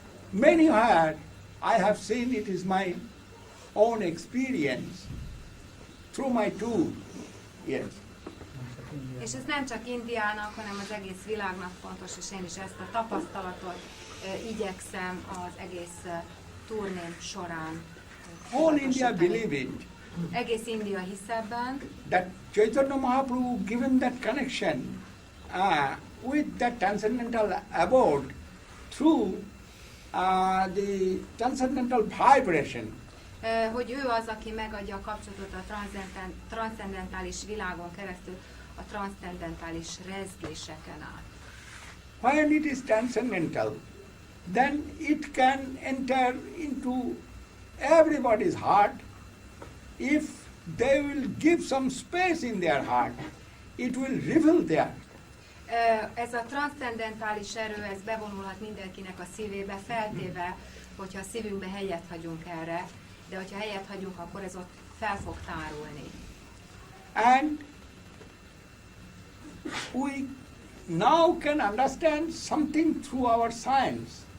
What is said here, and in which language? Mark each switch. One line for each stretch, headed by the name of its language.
English: Many had, I have seen, it is my own experience through my tour. Yes.
Hungarian: És ez nem csak Indiának, hanem az egész világnak fontos, és én is ezt a tapasztalatot igyekszem az egész turném során.
English: Whole India
Hungarian: tudatosítani.
English: believe it,
Hungarian: Egész India hisz ebben,
English: that Chaitanya Mahaprabhu given that connection with that transcendental abode through the transcendental vibration.
Hungarian: Hogy ő az, aki megadja a kapcsolatot a transzcendentális világon keresztül a transzcendentális rezgéseken át.
English: When it is transcendental, then it can enter into everybody's heart. If they will give some space in their heart, it will reveal there.
Hungarian: Ez a transzcendentális erő, ez bevonulhat mindenkinek a szívébe, feltéve, hogyha a szívünkbe helyet hagyunk erre, de hogyha helyet hagyunk, akkor ez ott fel fog tárulni.
English: And we now can understand something through our science.